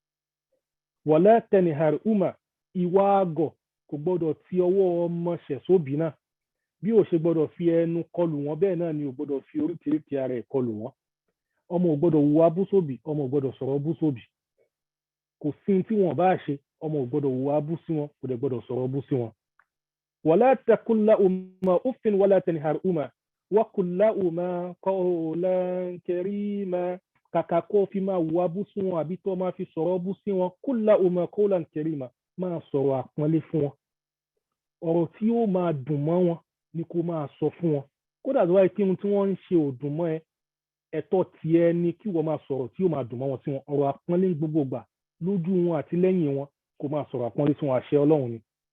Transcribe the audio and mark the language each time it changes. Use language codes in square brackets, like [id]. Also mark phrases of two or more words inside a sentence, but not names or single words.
[ar] ولا تنهرهما, [yo] ìwà àgọ̀ kò gbọdọ̀ ti ọwọ́ ọmọ ṣẹ̀ sóbì náà. Bí ò ṣe gbọdọ̀ fi ẹnu kọlù wọn, bẹ́ẹ̀ náà ni ò gbọdọ̀ fi oríkèéríkèé ara ẹ̀ kọlù wọn. Ọmọ ò gbọdọ̀ hùwà bú sóbì, ọmọ ò gbọdọ̀ sọ̀rọ̀ bú sóbì. Kò sí tí wọn bá ṣe, ọmọ ò gbọdọ̀ hùwà bú sí wọn, kò dẹ̀ gbọdọ̀ sọ̀rọ̀ bú sí wọn. [ar] ولا تقل لهما أف ولا تنهرهما وقل لهما قولا كريما. [yo] Kàkà kó fi máa hùwà bú sí wọn àbí tó máa fi sọ̀rọ̀ bú sí wọn, [ar] قل لهما قولا كريما, [yo] máa sọ̀rọ̀ àpọ́nlé fún wọn. Ọ̀rọ̀ tí ó máa dùn mọ́ wọn ni kó máa sọ fún wọn. Kódà tó wáyé kí ohun tí wọ́n ń ṣe ò dùn mọ́ ẹ, ẹ̀tọ́ tiẹ̀ ni kí wọ́n máa sọ̀rọ̀ tí ó máa dùn mọ́ wọn sí wọn. Ọ̀rọ̀ àpọ́nlé ń gbogbo gbà lójú wọn àti lẹ́yìn wọn, kó máa sọ̀rọ̀ àpọ́nlé sí wọn, àṣẹ Ọlọ́run ni.